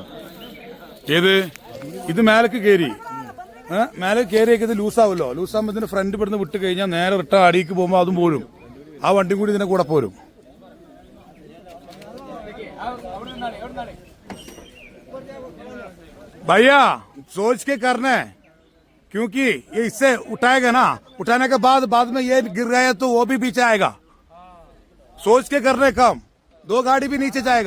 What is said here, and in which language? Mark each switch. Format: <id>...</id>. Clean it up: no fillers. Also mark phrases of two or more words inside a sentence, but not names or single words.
<ml>ഏത് ഇത് മേലേക്ക് കയറി മേലെ കയറിയൊക്കെ ഇത് ലൂസാവുമല്ലോ. ലൂസാകുമ്പോൾ ഇതിന്റെ ഫ്രണ്ട് ഇവിടുന്ന് വിട്ട് കഴിഞ്ഞാൽ നേരെ റിട്ടേൺ അടിയിക്ക് പോകുമ്പോൾ അതും പോരും. ആ വണ്ടി കൂടി ഇതിന്റെ കൂടെ പോരും.</ml> <hi>भैया सोच के करना है, क्योंकि ये इससे उठाएगा ना, उठाने के बाद में ये गिर गया तो वो भी पीछे आएगा. सोच के करने काम, 2 गाड़ी भी नीचे जाएगा.</hi>